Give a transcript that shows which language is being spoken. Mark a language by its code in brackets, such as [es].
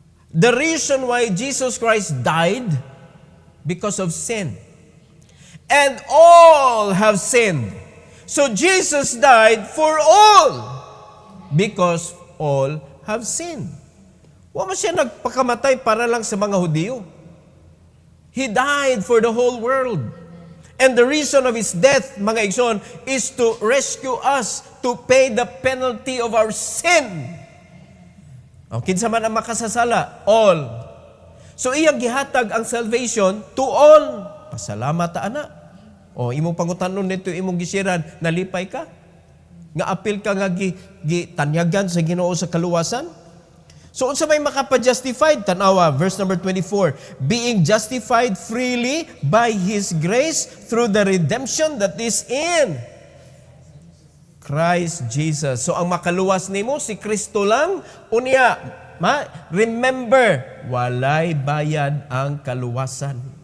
[en] The reason why Jesus Christ died, because of sin. And all have sinned. So Jesus died for all, because all have sinned. [ceb] Wa man siya nagpakamatay para lang sa mga Hudyo. [en] He died for the whole world. And the reason of His death, [ceb] mga igsoon, [en] is to rescue us, to pay the penalty of our sin. [ceb] O, kinsa man ang makasasala? All. So, iyang gihatag ang salvation [en] to all. [ceb] Pasalamat ta ana. O, imong pangutanon nito, imong gisiran, nalipay ka? Nga apil ka nga gitanyagan sa Ginoo sa kaluwasan? So, unsa may makapa-justified? Tanawa, verse number 24. [en] Being justified freely by His grace through the redemption that is in Christ Jesus. [ceb] So, ang makaluwas nimo si Kristo lang. Unya, remember, walay bayad ang kaluwasan.